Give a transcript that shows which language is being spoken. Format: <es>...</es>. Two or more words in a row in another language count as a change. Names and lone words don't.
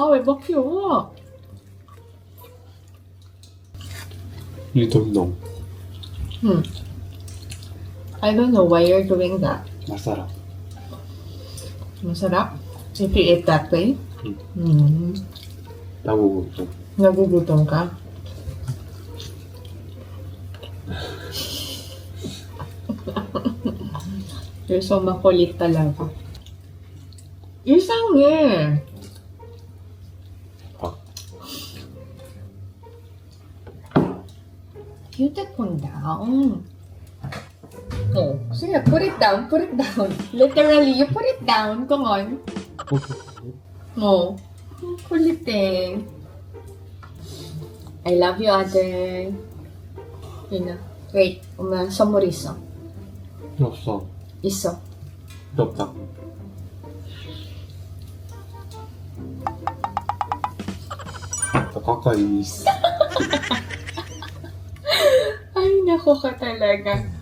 <ko>왜 먹혀?</ko> <en>You don't know. I don't know why you're doing that.</en> <tl>masarap. Masarap?</tl> <en>If you eat that way?</en> <ko>나보고도.</ko> <tl>Nagugutom ka?</tl> <en>You're so</en> <tl>makulit talaga.</tl> <en>Isangi! You take one down. Oh, sige, put it down, put it down. Literally, you put it down. Come on.</en> <tl>Oh, kulit eh.</tl> <en>I love you,</en> <tl>ate. Yun na.</tl> <en>Wait,</en> <ko>선물 있어. 없어. 있어. 없다. 나 가까이 있어.</ko> <tl>Ay, nako ka talaga.</tl>